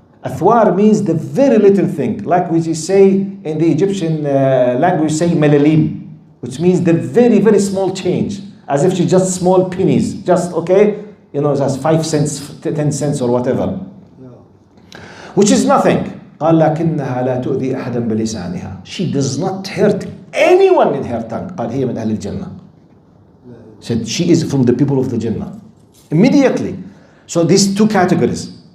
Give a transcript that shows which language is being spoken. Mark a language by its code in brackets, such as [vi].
[en] Athwar means the very little thing, like we say in the Egyptian language, say malalim, which means the very, very small change, as if she just small pennies, just okay, you know, just 5 cents, 10 cents or whatever, which is nothing. [ar] قال لكنها لا تؤذي أحدا بلسانها. [en] She does not hurt anyone in her tongue. [ar] قال هي من أهل الجنة. [en] Said she is from the people of the Jannah. Immediately. So these two categories.